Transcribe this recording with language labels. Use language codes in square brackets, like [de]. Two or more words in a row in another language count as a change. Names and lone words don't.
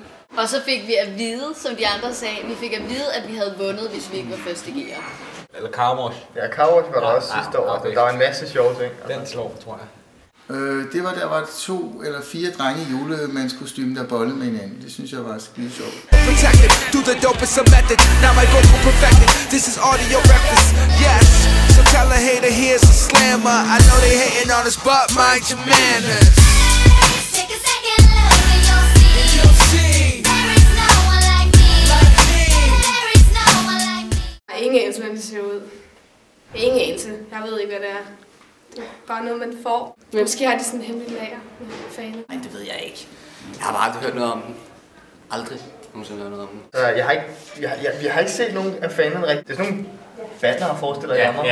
[da] Og så fik vi at vide, som de andre sagde, vi fik at vide, at vi havde vundet, hvis vi ikke var 1.G'er. Eller Car Wash. Ja, Car Wash var der også sidste år. Der var en masse sjove ting. Den slår, tror jeg. Det var, der var 2 eller 4 drenge i julemandskostyme, der bollede med hinanden. Det synes jeg var skide sjovt. [en] Protected, do the dopest method. Now my vocal perfected. This is audio breakfast. Yes. So tell a hater here's a slammer. I know they hating on us, but mind your manners. Take a second look and you'll see. There is no one like me. There is no one like me. [da] Jeg har ingen anelse, hvordan det ser ud. Ingen anelse. Jeg ved ikke, hvad det er. Det er bare noget, man får. Men måske har de sådan en hemmelig lager med faner. Nej, det ved jeg ikke. Jeg har bare aldrig hørt noget om den. Aldrig nogensinde hørt noget om den. Jeg har ikke set nogen af fanerne rigtigt. Det er sådan nogle banner, forestiller jeg mig.